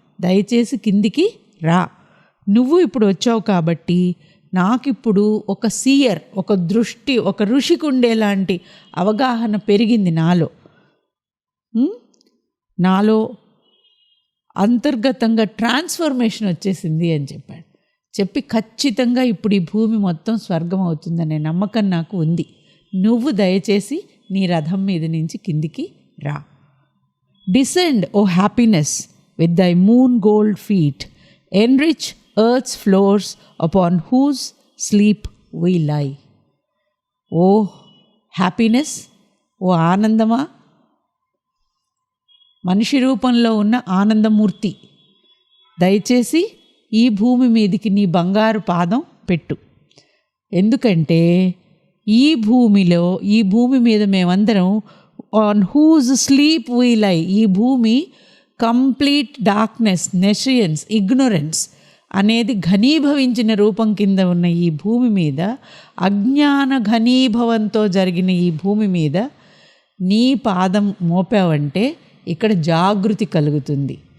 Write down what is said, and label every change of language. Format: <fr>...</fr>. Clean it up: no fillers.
<te>దయచేసి కిందికి రా. నువ్వు ఇప్పుడు వచ్చావు కాబట్టి నాకిప్పుడు ఒక సీయర్, ఒక దృష్టి, ఒక ఋషికి ఉండేలాంటి అవగాహన పెరిగింది నాలో అంతర్గతంగా ట్రాన్స్ఫర్మేషన్ వచ్చేసింది అని చెప్పాడు. చెప్పి ఖచ్చితంగా ఇప్పుడు ఈ భూమి మొత్తం స్వర్గం అవుతుందనే నమ్మకం నాకు ఉంది. నువ్వు దయచేసి నీ రథం మీద నుంచి కిందికి రా.</te> <en>Descend, O happiness, with thy moon gold feet, enrich earth's floors upon whose sleep we lie. O happiness,</en> <te>ఓ ఆనందమా, మనిషి రూపంలో ఉన్న ఆనందమూర్తి, దయచేసి ఈ భూమి మీదికి నీ బంగారు పాదం పెట్టు. ఎందుకంటే ఈ భూమి మీద మేమందరం</te> <en>on whose sleep we lie,</en> <te>ఈ భూమి</te> <en>complete darkness,</en> <te>నెషియన్స్, ఇగ్నోరెన్స్ అనేది ఘనీభవించిన రూపం కింద ఉన్న ఈ భూమి మీద, అజ్ఞాన ఘనీభవంతో జరిగిన ఈ భూమి మీద నీ పాదం మోపావంటే ఇక్కడ జాగృతి కలుగుతుంది.</te>